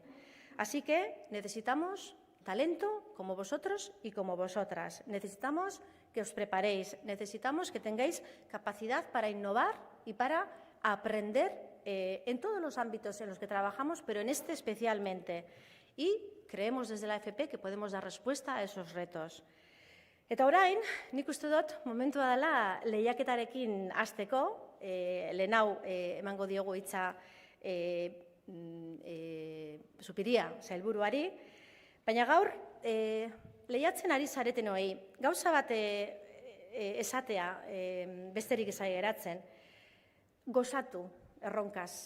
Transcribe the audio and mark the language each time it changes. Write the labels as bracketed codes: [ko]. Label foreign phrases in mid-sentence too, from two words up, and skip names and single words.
[es] Así que necesitamos talento como vosotros y como vosotras. Necesitamos que os preparéis, necesitamos que tengáis capacidad para innovar y para aprender en todos los ámbitos en los que trabajamos, pero en este especialmente. Y creemos desde la FP que podemos dar respuesta a esos retos. [eu] Eta orain, nik uste dut momentua dela lehiaketarekin hasteko, lehenau emango diogu hitza Zupiria sailburuari, baina gaur lehiatzen ari zaretenoi, gauza bat esatea besterik ezai geratzen, gozatu erronkaz.